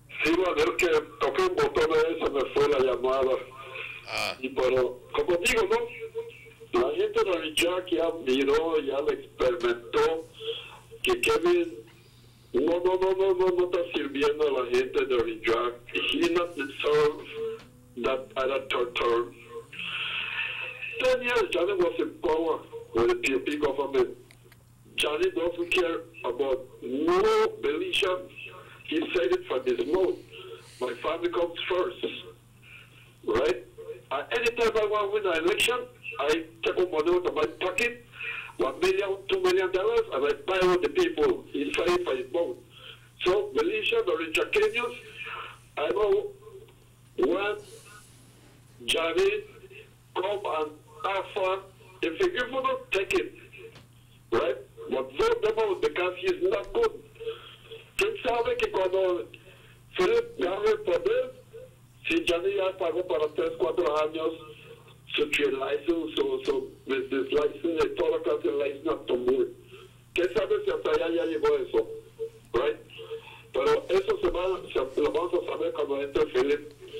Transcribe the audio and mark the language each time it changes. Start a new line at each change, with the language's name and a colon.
Spanish: Sí, bueno, que toqué un botón y se me fue la llamada. Y pero, como digo, ¿no? La gente de Richard ya miró, ya lo experimentó, que Kevin no está sirviendo a la gente de Richard.
English: He not deserve that at a third term. 10 years, Johnny was in power with the PUP government. Johnny doesn't care about no Belicia. He said it from his mouth. My family comes first. Right? Anytime I want to win an election, I take up money out of my pocket, $1 million, $2 million, and I buy out the people. He said it from his mouth. So, Belicia, the Richard I know when Johnny come and offer, if you give him, take it. Right? But vote them out because he's not good.
Spanish: ¿Quién sabe que cuando Philip gane el poder, si Johnny ya pagó para 3-4 años su trade license, su business license, y toda clase de license a tomar? ¿Quién sabe si hasta allá ya llegó eso?
English: Right?
Spanish: Pero eso lo vamos a saber cuando entre Philip.